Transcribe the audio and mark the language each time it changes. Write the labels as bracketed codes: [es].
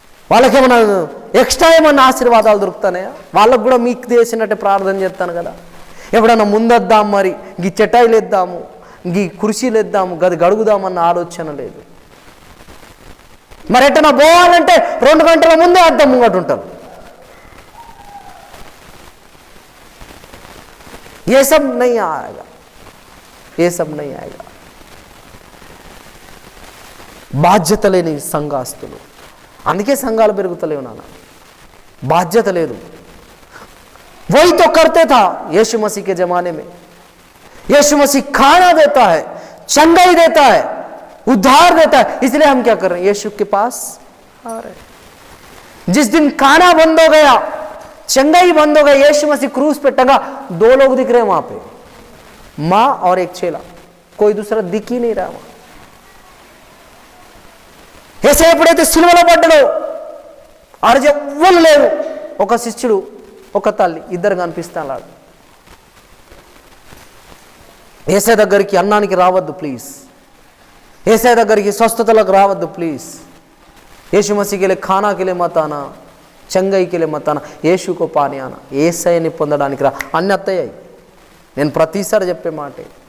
[te] వాళ్ళకేమన్నా extra ఏమన్నా ఆశీర్వాదాలు దొరుకుతాయా? వాళ్ళకు కూడా మీకు చేసినట్టే ప్రార్థన చేస్తాను కదా. ఎప్పుడన్నా ముందొద్దాం, మరి ఈ చటాయిలు వేద్దాము, ఈ కుర్చీలు వేద్దాము, గది గడుగుదామన్న ఆలోచన లేదు. మరి ఎట్టన్నా పోవాలంటే 2 గంటల ముందే అద్దం ముంగట ఉంటారు. [hi] ये सब नहीं आएगा, ये सब नहीं आएगा. [te] బాధ్యత లేని సంఘాస్తులు, అందుకే సంఘాలు పెరుగుతలేవు నాన్న. బాధ్యత లేదు. [hi] वही तो करते था यीशु मसीह के जमाने में. यीशु मसीह खाना देता है, चंगाई देता है, उद्धार देता है, इसलिए हम क्या कर रहे हैं? यीशु के पास आ रहे हैं. जिस दिन खाना बंद हो गया, चंगाई बंद हो गया, यीशु मसीह क्रूस पे टंगा, 2 लोग दिख रहे हैं वहां पे, मां और एक चेला, कोई दूसरा दिख ही नहीं रहा वहां. [te] ऐसे ఎప్పుడైతే సిలువలో పడ్డాడో ఆరు ఎవ్వరు లేరు, ఒక శిష్యుడు ఒక తల్లి, ఇద్దరు కనిపిస్తాడు. ఏసై దగ్గరికి అన్నానికి రావద్దు ప్లీజ్, ఏసై దగ్గరికి స్వస్థతలకు రావద్దు ప్లీజ్. [hi] यीशु मसीह के लिए खाना के लिए मत आना, चंगाई के लिए मत आना, यीशु को पाने आना. [te] ఏసైని పొందడానికి రా. అన్ని అత్తయ్యాయి. నేను ప్రతిసారి చెప్పే మాటే.